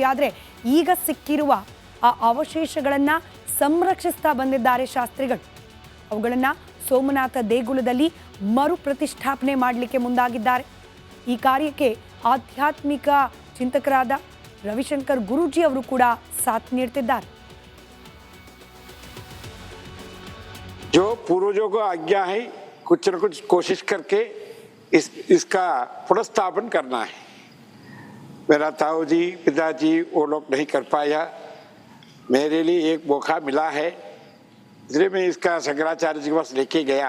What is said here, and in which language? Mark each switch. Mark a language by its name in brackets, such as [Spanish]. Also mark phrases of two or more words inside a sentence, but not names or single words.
[Kannada] ಆದರೆ ಈಗ ಸಿಕ್ಕಿರುವ ಆ ಅವಶೇಷಗಳನ್ನು ಸಂರಕ್ಷಿಸ್ತಾ ಬಂದಿದ್ದಾರೆ ಶಾಸ್ತ್ರಿಗಳು. ಅವುಗಳನ್ನು ಸೋಮನಾಥ ದೇಗುಲದಲ್ಲಿ ಮರು ಪ್ರತಿಷ್ಠಾಪನೆ ಮಾಡಲಿಕ್ಕೆ ಮುಂದಾಗಿದ್ದಾರೆ. ಈ ಕಾರ್ಯಕ್ಕೆ ಆಧ್ಯಾತ್ಮಿಕ ಚಿಂತಕರಾದ ರವಿಶಂಕರ್ ಗುರೂಜಿ ಅವರು ಕೂಡ ಸಾಥ್ ನೀಡ್ತಿದ್ದಾರೆ. [Hindi] जो पूर्वजों को आज्ञा है कुछ न कुछ कोशिश करके इसका पुनर्स्थापन करना है. मेरा ताऊ जी पिताजी वो लोग नहीं कर पाया, मेरे लिए एक मौका मिला है, इसलिए मैं इसका शंकराचार्य जी के पास लेके गया.